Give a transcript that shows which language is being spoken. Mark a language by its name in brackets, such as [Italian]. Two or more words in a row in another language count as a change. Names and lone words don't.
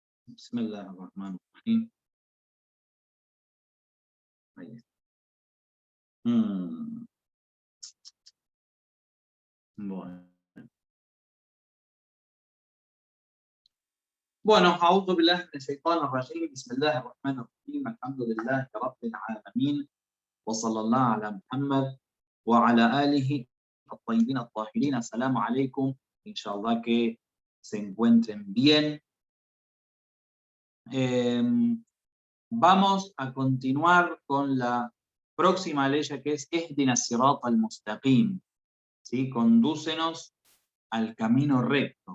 [Arabic] Bismillahirrahmanirrahim. [Spanish] Ahí está. Mm, Bueno. Bueno, [Arabic] أعوذ بالله من الشيطان الرجيم. بسم الله الرحمن الرحيم. الحمد لله رب العالمين. وصلى الله على محمد وعلى آله الطيبين الطاهرين. السلام عليكم. [Spanish] Inshallah que se encuentren bien. Vamos a continuar con la próxima ley que es [Arabic] اهدنا الصراط المستقيم. [Spanish] ¿Sí? Condúcenos al camino recto.